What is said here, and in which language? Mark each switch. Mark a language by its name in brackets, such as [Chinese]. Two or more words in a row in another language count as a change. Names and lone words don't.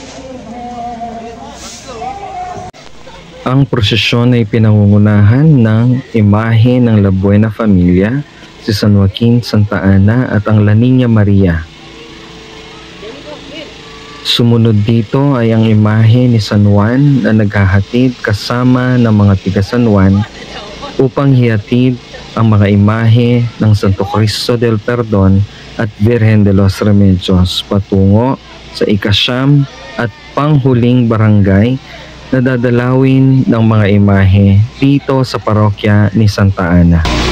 [Filipino] Ang prosesyon ay pinangungunahan ng imahe ng La Buena Familia, si San Joaquin, Santa Ana at ang La Niña Maria. Sumunod dito ay ang imahe ni San Juan na naghahatid kasama ng mga tiga San Juan upang hihatid ang mga imahe ng Santo Cristo del Perdon at Virgen de los Remedios patungo sa ika-9 at panghuling barangay na dadalawin ng mga imahe dito sa parokya ni Santa Ana.